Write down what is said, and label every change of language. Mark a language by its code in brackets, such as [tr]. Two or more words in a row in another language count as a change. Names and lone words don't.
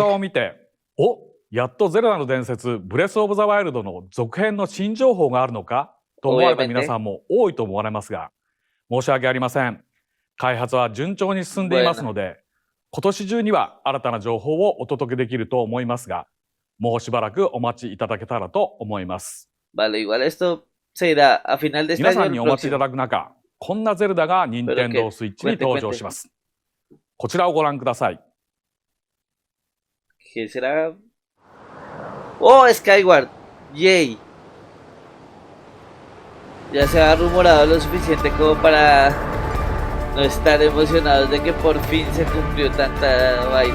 [ja] 顔を見て、お、やっとゼルダの伝説ブレスオブザワイルドの続編の新情報があるのかと思われた皆さんも多いと思われますが、申し訳ありません。開発は順調に進んでいますので、今年中には新たな情報をお届けできると思いますが、もうしばらくお待ちいただけたらと思います。 [es] Vale, igual esto se irá a final de este [ja] 皆 [es] año [ja] さ [es] o [ja] んに [es] el [ja] お待ちいた [es] próximo. [ja] だく中、こんなゼルダが任天堂スイッチに登場します。こちらをご覧ください。 [es] ¿Qué será? ¡Oh, Skyward! ¡Yay! Ya se ha rumorado lo suficiente como para no estar emocionados de que por fin se cumplió tanta vaina.